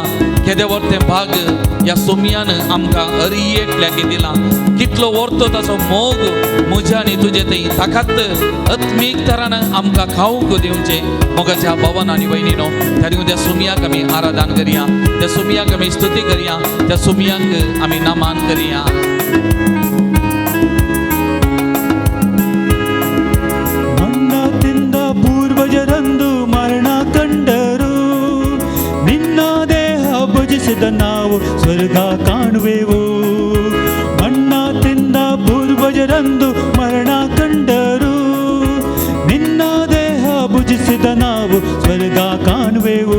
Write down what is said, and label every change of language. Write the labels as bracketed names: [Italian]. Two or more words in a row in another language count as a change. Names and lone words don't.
[Konkani] केदे वर्तें भाग ह्या सोम्यान आमकां हरी एकल्याक दिला. कितलो वर्तो ताचो मोग म्हज्या आनी तुजे थंय, ताकाच आत्मीक तरान आमकां खावंक दिवचें. मोगाच्या भवन आनी भयणीनो, त्या देखून त्या सोम्याक आमी आराधन करया, त्या सोम्याक आमी स्तुती करया, त्या सोम्याक आमी नामान करया. [Kannada] ಮಣ್ಣ ತಿಂದ ಪೂರ್ವಜರಂದು ಮರಣ ಕಂಡರು, ನಿನ್ನ ದೇಹ ಭುಜಿಸಿದ ನಾವು ಸ್ವರ್ಗ ಕಾಣುವೆವು. ಮಣ್ಣ ತಿಂದ ಪೂರ್ವಜರಂದು ಮರಣ ಕಂಡರು, ನಿನ್ನ ದೇಹ ಭುಜಿಸಿದ ನಾವು ಸ್ವರ್ಗ ಕಾಣುವೆವು.